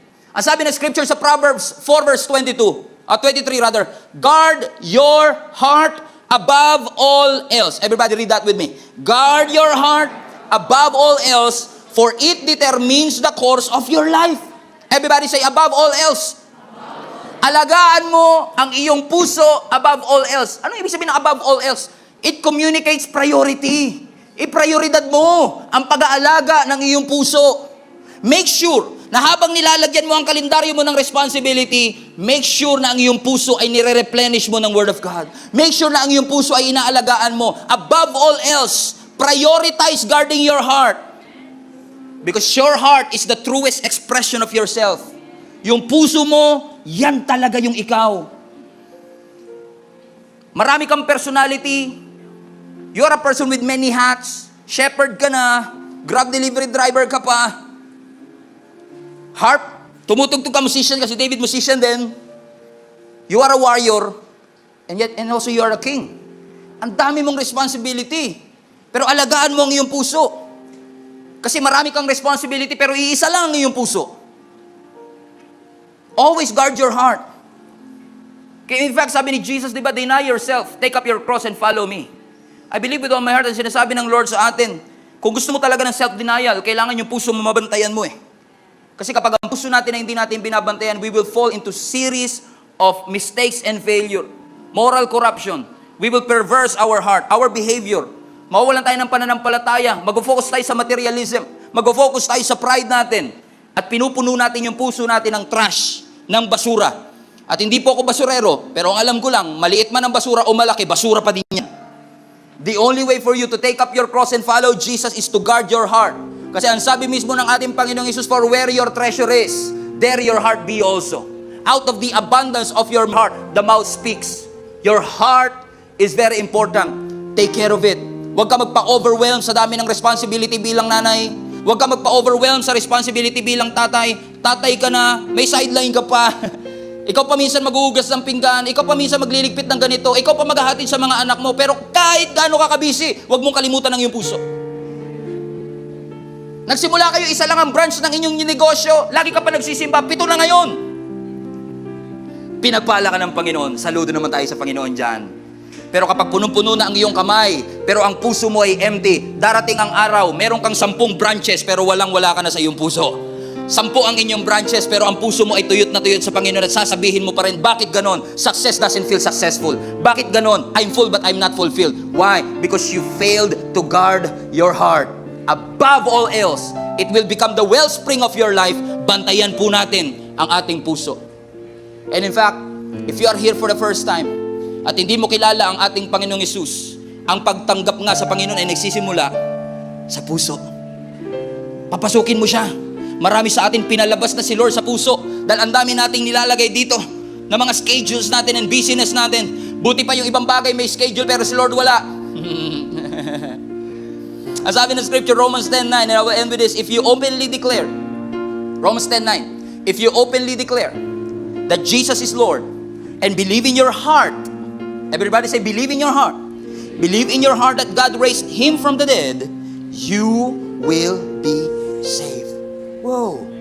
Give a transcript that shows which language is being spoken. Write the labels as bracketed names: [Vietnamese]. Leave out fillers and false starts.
[English] Ang sabi ng scripture sa Proverbs 4 verse 23 rather, guard your heart above all else. Everybody read that with me. Guard your heart above all else, for it determines the course of your life. Everybody say, above all else. [Filipino] Alagaan mo ang iyong puso above all else. Ano ibig sabihin ng above all else? [English] It communicates priority. [Filipino] I-prioridad mo ang pag-aalaga ng iyong puso. Make sure na habang nilalagyan mo ang kalendaryo mo ng responsibility, make sure na ang iyong puso ay nire-replenish mo ng Word of God. Make sure na ang iyong puso ay inaalagaan mo. [English] Above all else, prioritize guarding your heart. Because your heart is the truest expression of yourself. Yung puso mo, yan talaga yung ikaw. Marami kang personality. You're a person with many hats. [Filipino] Shepherd ka na. Grab delivery driver ka pa. Harp. Tumutugtog ka, musician kasi David musician din. You are a warrior. [English] And also you are a king. Ang dami mong responsibility. [Filipino] Pero alagaan mo ang iyong puso. Kasi marami kang responsibility pero iisa lang ang iyong puso. Always guard your heart. [English] Kaya in fact, sabi ni Jesus, di ba, deny yourself, take up your cross and follow me. [Filipino] I believe with all my heart ang sinasabi ng Lord sa atin, kung gusto mo talaga ng self-denial, kailangan yung puso mo mabantayan mo eh. [English] Kasi kapag ang puso natin na hindi natin binabantayan, we will fall into series of mistakes and failure. Moral corruption. We will perverse our heart, our behavior. Mawawalan tayo ng pananampalataya. [Filipino] Mag-focus tayo sa materialism. Mag-focus tayo sa pride natin. At pinupuno natin yung puso natin ng trash, ng basura. At hindi po ako basurero, pero ang alam ko lang, maliit man ang basura o malaki, basura pa din yan. [English] The only way for you to take up your cross and follow Jesus is to guard your heart. Kasi ang sabi mismo ng ating Panginoong Hesus, for where your treasure is, there your heart be also. Out of the abundance of your heart, the mouth speaks. Your heart is very important. Take care of it. [Filipino] Huwag ka magpa-overwhelm sa dami ng responsibility bilang nanay. Huwag ka magpa-overwhelm sa responsibility bilang tatay. Tatay ka na, may sideline ka pa. Ikaw pa minsan maghuhugas ng pinggan, ikaw pa minsan magliligpit ng ganito, ikaw pa maghahatid sa mga anak mo, pero kahit gaano ka kabisi, huwag mong kalimutan ang iyong puso. Nagsimula kayo, isa lang ang branch ng inyong negosyo, lagi ka pa nagsisimba, 7 na ngayon. Pinagpala ka ng Panginoon, saludo naman tayo sa Panginoon dyan. Pero kapag punong-puno na ang iyong kamay, pero ang puso mo ay empty, darating ang araw, meron kang 10 branches, pero walang-wala ka na sa iyong puso. 10 ang inyong branches, pero ang puso mo ay tuyot na tuyot sa Panginoon at sasabihin mo pa rin, bakit ganon? [English] Success doesn't feel successful. Bakit ganon? I'm full but I'm not fulfilled. Why? Because you failed to guard your heart. Above all else, it will become the wellspring of your life. [Filipino] Bantayan po natin ang ating puso. And in fact, if you are here for the first time, at hindi mo kilala ang ating Panginoong Hesus, ang pagtanggap nga sa Panginoon ay nagsisimula sa puso. Papasukin mo siya. Marami sa atin pinalabas na si Lord sa puso dahil ang dami nating nilalagay dito na mga schedules natin and busyness natin. Buti pa yung ibang bagay may schedule pero si Lord wala. [English] Ang sabi ng scripture, Romans 10:9, and I will end with this, if you openly declare, Romans 10:9, if you openly declare that Jesus is Lord and believe in your heart, everybody say, believe in your heart. Believe in your heart that God raised Him from the dead, you will be saved. Whoa.